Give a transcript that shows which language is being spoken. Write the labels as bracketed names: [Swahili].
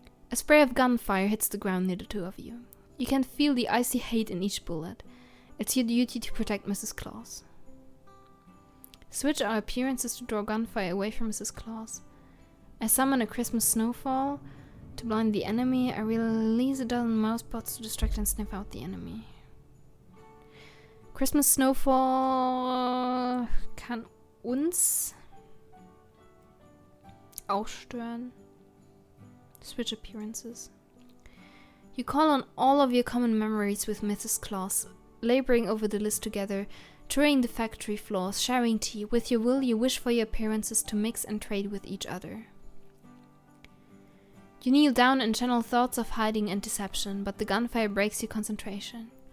[English] A spray of gunfire hits the ground near the two of you. You can feel the icy hate in each bullet. It's your duty to protect Mrs. Claus. Switch our appearances to draw gunfire away from Mrs. Claus. I summon a Christmas snowfall to blind the enemy. I release a dozen mousebots to distract and sniff out the enemy. [German] Christmas snowfall kann uns auch stören. [English] Switch appearances. You call on all of your common memories with Mrs. Claus, laboring over the list together, touring the factory floors, sharing tea. With your will, you wish for your appearances to mix and trade with each other. You kneel down and channel thoughts of hiding and deception, but the gunfire breaks your concentration.